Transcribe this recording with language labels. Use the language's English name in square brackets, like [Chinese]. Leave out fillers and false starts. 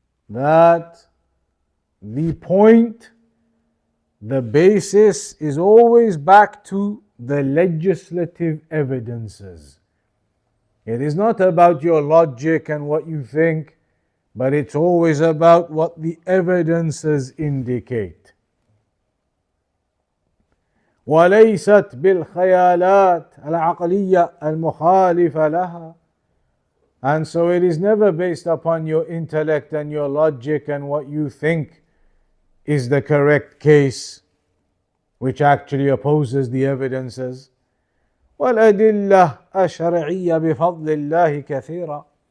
[English] That the point, the basis is always back to the legislative evidences. It is not about your logic and what you think, but it's always about what the evidences indicate. [Arabic] وليست بالخيالات العقلية المخالفة لها. [English] And so it is never based upon your intellect and your logic and what you think is the correct case, which actually opposes the evidences. [Arabic] وَالْأَدِلَّةُ الشَّرْعِيَّةُ بِفَضْلِ اللَّهِ كَثِيرًا.